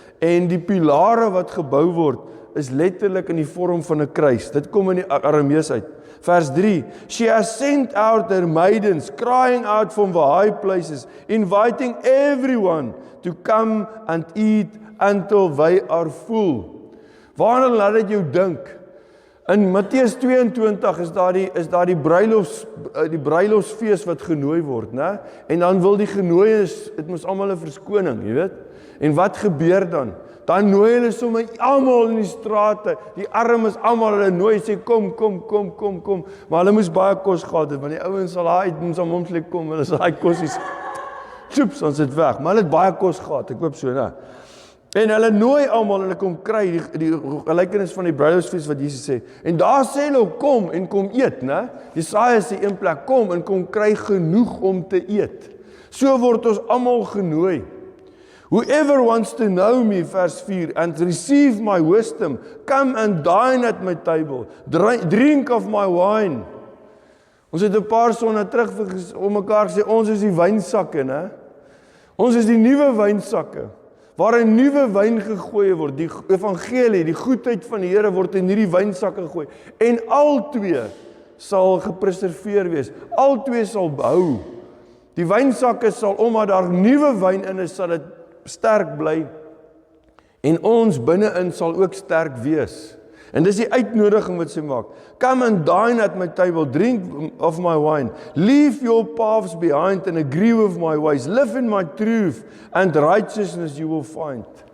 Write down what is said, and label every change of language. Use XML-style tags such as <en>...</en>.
<af>En die pilare wat gebou word, is letterlik in die vorm van 'n kruis. Dit kom in die Aramees uit. Vers 3,</af> <en>she has sent out her maidens, crying out from the high places, inviting everyone to come and eat until they are full.</en> <af>Waarna laat dit jou dink? In Matteus 22 is daar die bruilofsfees wat genooi word, né? En dan wil die genooies, dit moes almal 'n verskoning, jy weet? En wat gebeur dan? Dan nooi hulle sommer almal in die strate, die armes almal, hulle nooi sê kom, maar hulle moes baie kos gehad het, want die ouens sal uit, moes aan momslik kom, hulle sal daai kosies, chips, ons het weg, maar hulle het baie kos gehad, ek hoop so, né? En hulle nooi almal, hulle kom kry, die gelykenis van die bruilofsfees wat Jesus sê, en daar sê hulle, kom en kom eet, né? Jesaja sê een plek, kom en kom kry genoeg om te eet. So word ons almal genooi.</af> <en>Whoever wants to know me,</en> <af>vers 4,</af> <en>and receive my wisdom, come and dine at my table, drink of my wine.</en> <af>Ons het 'n paar sonne terug om mekaar gesê, ons is die wynsakke, né? Ons is die nuwe wynsakke, waar 'n nuwe wyn gegooi word, die evangelie, die goedheid van die Here word in hierdie wynsakke gegooi, en albei sal gepreserveer wees, albei sal behou. Die wynsakke sal, omdat daar nuwe wyn in is, sal dit sterk bly, en ons binne-in sal ook sterk wees. En dis die uitnodiging wat sy maak.</af> <en>Come and dine at my table, drink of my wine, leave your paths behind and agree with my ways, live in my truth and righteousness you will find.</en>